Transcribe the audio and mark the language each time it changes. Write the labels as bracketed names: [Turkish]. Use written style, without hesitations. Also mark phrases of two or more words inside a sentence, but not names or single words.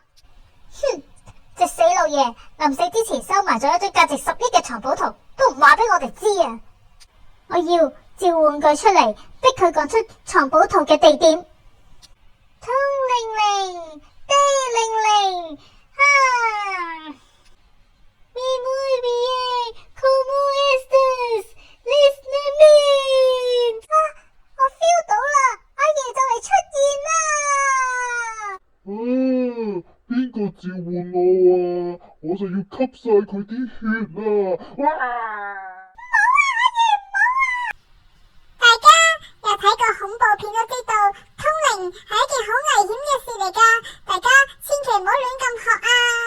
[Cantonese] 哼，隻死老爺臨死之前收埋咗一張價值10億嘅藏寶圖，都唔話俾我哋知啊！我要召喚佢出嚟，逼佢講出藏寶圖嘅地點。通靈靈，地靈靈。 [Spanish] Mi muy bien, ¿cómo estás? [Cantonese] Listening. 我 feel 到啦，阿爺就嚟出現啦。邊個召喚我啊？我就要吸晒佢啲血啊！哇！大家有睇過恐怖片都知道，通靈係一件好危險嘅事嚟噶，大家千祈唔好亂咁學啊！